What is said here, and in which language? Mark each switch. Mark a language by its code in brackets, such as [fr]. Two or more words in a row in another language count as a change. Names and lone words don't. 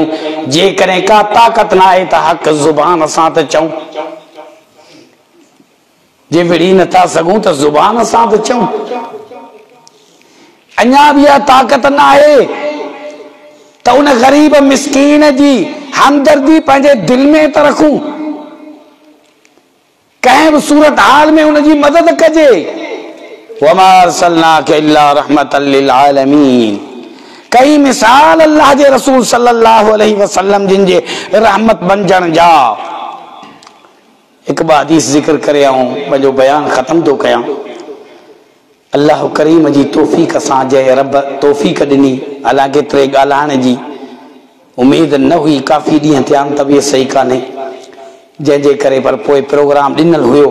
[sd] जेकॾहिं का ताक़त न आहे त हक़ ज़ुबान सां त चऊं, जे विड़ी नथा सघूं त ज़ुबान सां त चऊं। अञा बि इहा ताक़त न आहे त उन ग़रीब मिस्कीन जी हमदर्दी पंहिंजे दिल में त रखूं, कंहिं बि सूरत हाल में उनजी मदद कजे। [ar] وما أرسلناك إلا رحمة للعالمين. [sd] कई मिसाल अल्लाह जे रसूल [ar] صلى الله عليه وسلم [sd] जिन जे रहमत बणजण जा। एक हदीस जिक्र करे आऊं पंहिंजो बयान ख़त्म थो कयां। अल्लाह करीम जी तौफ़ीक़ सां जंहिं रब तौफ़ीक़ ॾिनी, हालांकि केतिरे ॻाल्हाइण जी उमेद न हुई, काफ़ी ॾींहं थिया आहिनि तबियत सही कान्हे, जंहिंजे करे पर पोइ प्रोग्राम ॾिनल हुयो।